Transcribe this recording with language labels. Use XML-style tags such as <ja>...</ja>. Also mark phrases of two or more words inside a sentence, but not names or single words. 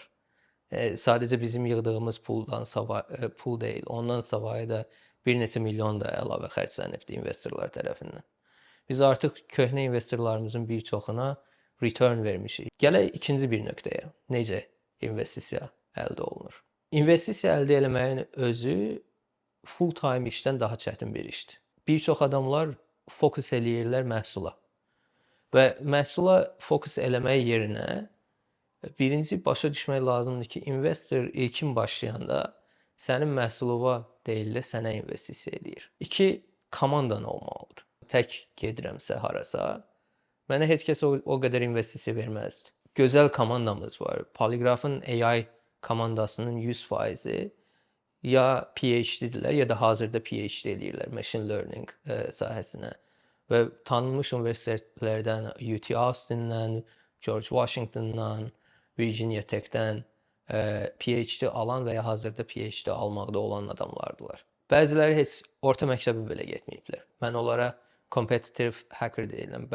<az>Sadəcə bizim yığdığımız pul deyil, ondan savayı da bir neçə milyon da əlavə xərclənibdi investorlar tərəfindən. Biz artıq köhnə investorlarımızın bir çoxuna return vermişik. Gələk ikinci bir nöqtəyə. Necə investisiya əldə olunur? İnvestisiya əldə etməyin özü</az> <en>full time</en> <az>işdən daha çətin bir işdir. Bir çox adamlar fokus eləyirlər məhsula. Və məhsula fokus eləmək yerinə birinci başa düşmək lazımdır ki, investor ilkin başlayanda sənin məhsuluna deyil də sənə investisiya edir. 2, komandan olmalıdır. Tək gedirəmsə harasa, mənə heç kəs o qədər investisiya verməzdi. Gözəl komandamız var. Polygraph'ın AI komandasının 100%-i ya PhD-dirlər, ya da hazırda PhD eləyirlər</az> <en>machine learning</en> <az>sahəsinə. Və tanınmış universitetlərdən UT Austin-dən, George Washington-dan, Virginia Tech-dən PhD alan və ya hazırda PhD almaqda olan adamlardılar. Bəziləri heç orta məktəbə belə getməyiblər. Mən onlara</az> <en>competitive hacker</en> <az>deyirəm.</az>